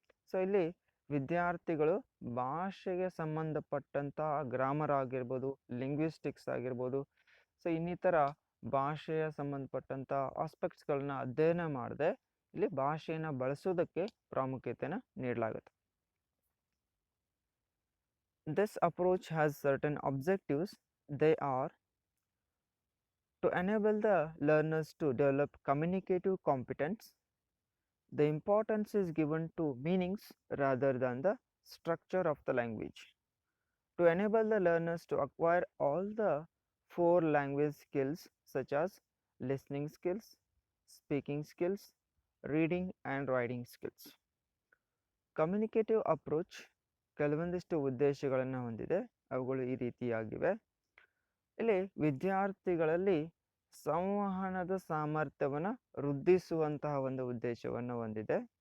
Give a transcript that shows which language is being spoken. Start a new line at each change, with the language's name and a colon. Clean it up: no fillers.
Kannada: So ಇಲ್ಲಿ ವಿದ್ಯಾರ್ಥಿಗಳು ಭಾಷೆಗೆ ಸಂಬಂಧಪಟ್ಟಂತಹ ಗ್ರಾಮರ್ ಆಗಿರ್ಬೋದು, ಲಿಂಗ್ವಿಸ್ಟಿಕ್ಸ್ ಆಗಿರ್ಬೋದು, ಸೊ ಇನ್ನಿತರ ಭಾಷೆಯ ಸಂಬಂಧಪಟ್ಟಂತಹ ಆಸ್ಪೆಕ್ಟ್ಸ್ಗಳನ್ನ ಅಧ್ಯಯನ ಮಾಡದೆ ಇಲ್ಲಿ ಭಾಷೆಯನ್ನು ಬಳಸೋದಕ್ಕೆ ಪ್ರಾಮುಖ್ಯತೆಯನ್ನು ನೀಡಲಾಗುತ್ತೆ.
English: This approach has certain objectives. They are to enable the learners to develop communicative competence. The importance is given to meanings rather than the structure of the language. To enable the learners to acquire all the 4 language skills such as listening skills, speaking skills, reading and writing skills.
Kannada: Communicative approach ಕೆಲವೊಂದಿಷ್ಟು ಉದ್ದೇಶಗಳನ್ನು ಹೊಂದಿದೆ. ಅವುಗಳು ಈ ರೀತಿಯಾಗಿವೆ. ಇಲ್ಲಿ ವಿದ್ಯಾರ್ಥಿಗಳಲ್ಲಿ ಸಂವಹನದ ಸಾಮರ್ಥ್ಯವನ್ನು ವೃದ್ಧಿಸುವಂತಹ ಒಂದು ಉದ್ದೇಶವನ್ನು ಹೊಂದಿದೆ.